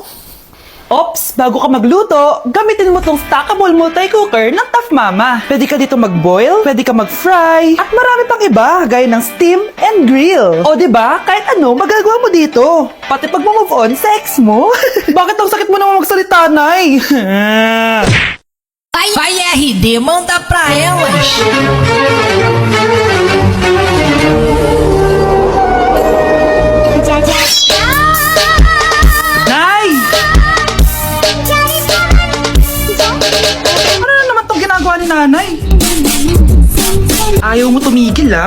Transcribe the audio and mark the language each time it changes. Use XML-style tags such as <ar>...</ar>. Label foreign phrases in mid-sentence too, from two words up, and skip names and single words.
<tl>Ops, bago ka magluto, gamitin mo tong</tl> <en>stackable multi-cooker</en> <tl>ng Tough Mama. Pwede ka dito mag-boil, pwede ka mag-fry, at marami pang iba, gaya ng</tl> <en>steam and grill.</en> <tl>O diba, kahit ano, magagawa mo dito. Pati pag</tl> <en>move on</en> <tl>sa ex mo. Bakit ang sakit mo naman magsalita, Nay?</tl> <pt>Vai RD, manda pra elas.</pt> <tl>Nay! Ano na naman tong ginagawa ni nanay? Ayaw mo tumigil, ah.</tl>